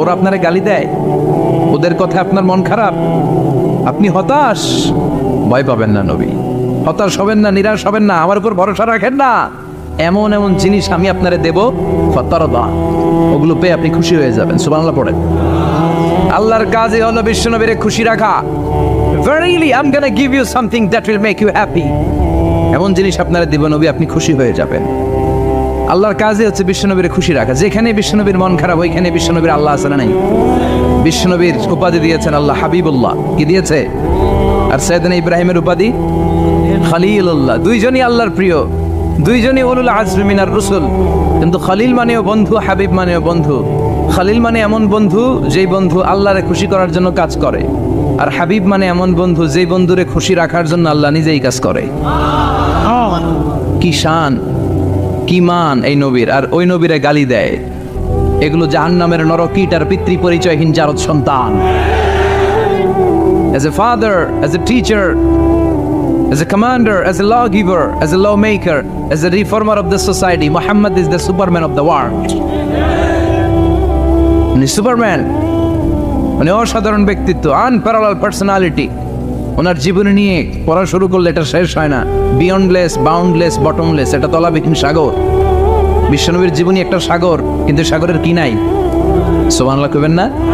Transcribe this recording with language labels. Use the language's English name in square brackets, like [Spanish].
[Bangla] ওরা আপনারে গালি দেয়, ওদের কথা আপনার মন খারাপ, আপনি হতাশ, ভয় পাবেন না নবী, হতাশ হবেন না, নিরাশ হবেন না, আমার উপর ভরসা রাখেন না। এমন এমন জিনিস আমি আপনারে দেব, ফাতারদা, ওগুলো পেয়ে আপনি খুশি হয়ে যাবেন। সুবহানাল্লাহ পড়েন। আল্লাহর কাজই হলো বিশ্বনবীরে খুশি রাখা। [English] Verily I'm gonna give you something that will make you happy, [Bangla] এমন জিনিস আপনারা দিব নবী, আপনি খুশি হয়ে যাবেন। আল্লাহর কাজই হচ্ছে বিশ্বনবীর খুশি রাখা। যেখানে বিশ্বনবীর মন খারাপ, ওইখানে বিশ্বনবীর আল্লাহ আছে না নাই? বিশ্বনবীর উপাধি দিয়েছেন আল্লাহ হাবিবুল্লাহ, কি দিয়েছে? আর সাইয়েদনা ইব্রাহিমের উপাধি খলিলুল্লাহ। দুইজনই আল্লাহর প্রিয়, দুইজনই [Arabic] উলুল আজমি মিনার রসুল। [Bangla] কিন্তু খলিল মানেও বন্ধু, হাবিব মানেও বন্ধু। খলিল মানে এমন বন্ধু যেই বন্ধু আল্লাহরে খুশি করার জন্য কাজ করে, আর হাবিব মানে এমন বন্ধু যেই বন্ধুরে খুশি রাখার জন্য আল্লাহ নিজেই কাজ করে। কি শান, কি মান এই নবীর! আর ওই নবীরে গালি দেয়, এগুলো জাহান্নামের নরকীট আর পিতৃ পরিচয়হীন জারদ সন্তান। [English] As a father, as a teacher, as a commander, as a lawgiver, as a lawmaker, as a reformer of the society, Muhammad is the Superman of the world. [Bangla] Superman মানে অসাধারণ ব্যক্তিত্ব, আনপ্যারালাল পার্সোনালিটি। ওনার জীবনী নিয়ে পড়া শুরু করলে এটা শেষ হয় না। বিয়ন্ডলেস, বাউন্ডলেস, বটমলেস, এটা তলাবিহীন সাগর। বিশ্বনবীর জীবনী একটা সাগর, কিন্তু সাগরের কি নাই? সুবহানাল্লাহ কইবেন না?